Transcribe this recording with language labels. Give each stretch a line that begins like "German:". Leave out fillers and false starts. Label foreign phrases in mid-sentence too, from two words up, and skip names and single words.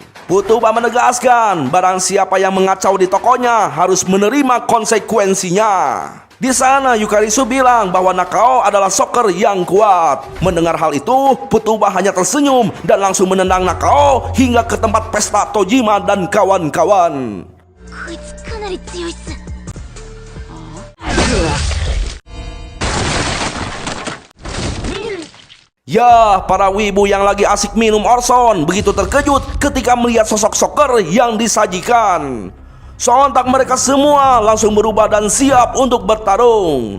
Indonesian: Putuba menegaskan barang siapa yang mengacau di tokonya harus menerima konsekuensinya. Di sana Yukarisu bilang bahwa Nakao adalah Soccer yang kuat. Mendengar hal itu, Putuba hanya tersenyum dan langsung menendang Nakao hingga ke tempat pesta Tojima dan kawan-kawan.
Japanese: こいつかなり強いっす
Indonesian: Ya, para wibu yang lagi asik minum Orson begitu terkejut ketika melihat sosok Soccer yang disajikan. Sontak mereka semua langsung berubah dan siap untuk bertarung.